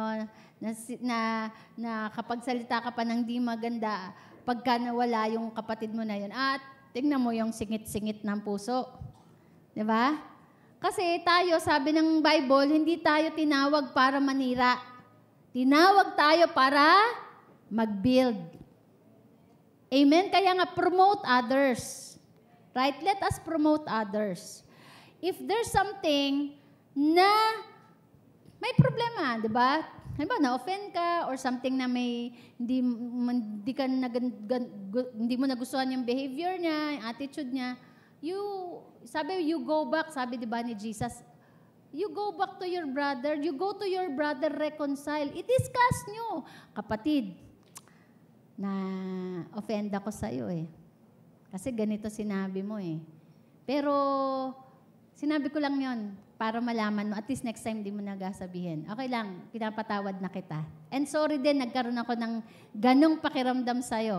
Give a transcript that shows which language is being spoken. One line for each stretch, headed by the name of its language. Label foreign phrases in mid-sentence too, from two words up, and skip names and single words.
Filipino: Na kapag salita ka pa ng di maganda, pagka nawala yung kapatid mo na yun, at tingnan mo yung singit-singit ng puso. Diba? Kasi tayo, sabi ng Bible, hindi tayo tinawag para manira. Tinawag tayo para mag-build. Amen? Kaya nga,
English: promote others. Right? Let us promote others. If there's something
Filipino: na may problema, di ba? Halimbawa, na-offend ka
English: or something
Filipino: na may hindi mo nagustuhan yung behavior niya, yung attitude niya,
English: you go back,
Filipino: sabi di ba ni
English: Jesus, you go back to your brother, you go to your brother, reconcile.
Filipino: I-discuss nyo. Kapatid, na offend ako sa iyo eh. Kasi ganito sinabi mo eh. Pero, sinabi ko lang yon para malaman mo.
English: At least next time
Filipino: di mo nagasabihin. Okay lang, pinapatawad na kita. And sorry din, nagkaroon ako ng ganong pakiramdam sa'yo.